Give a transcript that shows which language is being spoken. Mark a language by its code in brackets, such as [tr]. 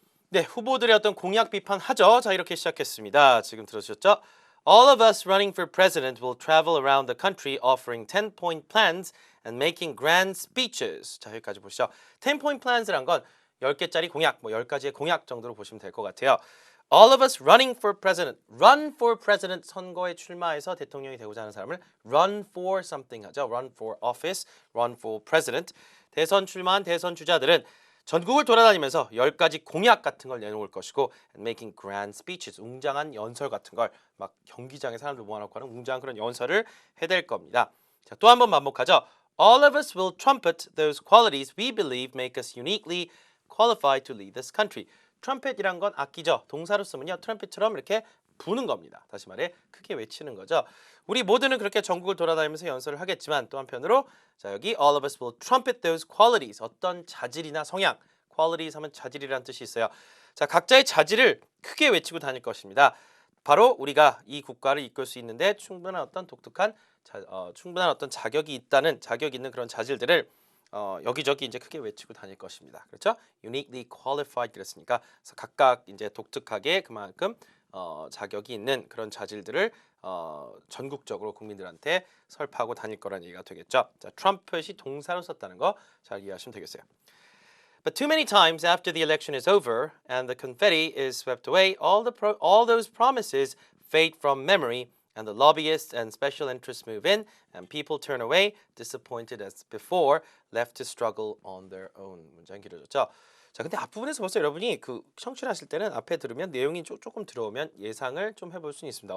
[ko] 네, 후보들의 어떤 공약 비판하죠. 자, 이렇게 시작했습니다. 지금 들으셨죠? [en] All of us running for president will travel around the country offering 10-point plans and making grand speeches. [ko] 자, 여기까지 보시죠. 10-point plans란 건 10개짜리 공약, 뭐 10가지의 공약 정도로 보시면 될 것 같아요. [en] All of us running for president. Run for president [ko] 선거에 출마해서 대통령이 되고자 하는 사람을 [en] run for something [ko] 하죠. [en] Run for office, run for president. [ko] 대선 출마한 대선 주자들은 전국을 돌아다니면서 10가지 공약 같은 걸 내놓을 것이고 [en] and making grand speeches, [ko] 웅장한 연설 같은 걸 막 경기장에 사람들 모아놓고 하는 웅장한 그런 연설을 해댈 겁니다. 자, 또 한 번 반복하죠. [en] All of us will trumpet those qualities we believe make us uniquely qualified to lead this country. [ko] 트럼펫이란 건 악기죠. 동사로 쓰면요. 트럼펫처럼 이렇게 부는 겁니다. 다시 말해 크게 외치는 거죠. 우리 모두는 그렇게 전국을 돌아다니면서 연설을 하겠지만 또 한편으로 자 여기 [en] all of us will trumpet those qualities. [ko] 어떤 자질이나 성향. qualities 하면 자질이라는 뜻이 있어요. 자, 각자의 자질을 크게 외치고 다닐 것입니다. 바로 우리가 이 국가를 이끌 수 있는데 충분한 어떤 독특한 충분한 어떤 자격 있는 그런 자질들을 여기저기 이제 크게 외치고 다닐 것입니다. 그렇죠? [en] Uniquely qualified [ko] 그랬으니까 그래서 각각 이제 독특하게 그만큼 자격이 있는 그런 자질들을 전국적으로 국민들한테 설파하고 다닐 거라는 얘기가 되겠죠. 자, 트럼펫이 동사로 썼다는 거 잘 이해하시면 되겠어요. [en] But too many times after the election is over and the confetti is swept away, all those promises fade from memory and the lobbyists and special interests move in and people turn away, disappointed as before, left to struggle on their own. [ko] 문장 길어졌죠? 자, 근데 앞부분에서 벌써 여러분이 그 청취를 하실 때는 앞에 들으면 내용이 조금 들어오면 예상을 좀 해볼 수 있습니다.